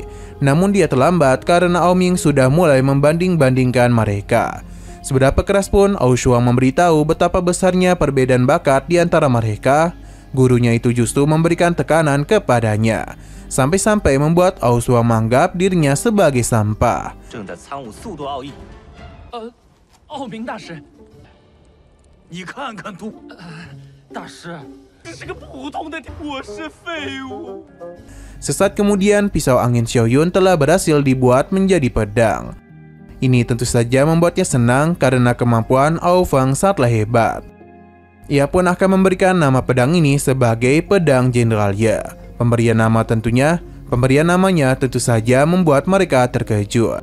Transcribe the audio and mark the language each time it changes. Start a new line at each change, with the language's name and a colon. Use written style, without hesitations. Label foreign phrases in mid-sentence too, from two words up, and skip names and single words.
Indonesian: Namun dia terlambat karena Ao Ming sudah mulai membanding-bandingkan mereka. Seberapa keras pun Ao Shuang memberitahu betapa besarnya perbedaan bakat di antara mereka, gurunya itu justru memberikan tekanan kepadanya, sampai-sampai membuat Ao Shuang menganggap dirinya sebagai sampah.
Chinese: 正在参悟速度奥义。奥明大师，你看看图，大师，这是个普通的，我是废物。
Indonesian: Sesaat kemudian, pisau angin Xiaoyun telah berhasil dibuat menjadi pedang. Ini tentu saja membuatnya senang karena kemampuan Ao Feng sangatlah hebat. Ia pun akan memberikan nama pedang ini sebagai pedang Jenderal Ye. Pemberian namanya tentu saja membuat mereka terkejut.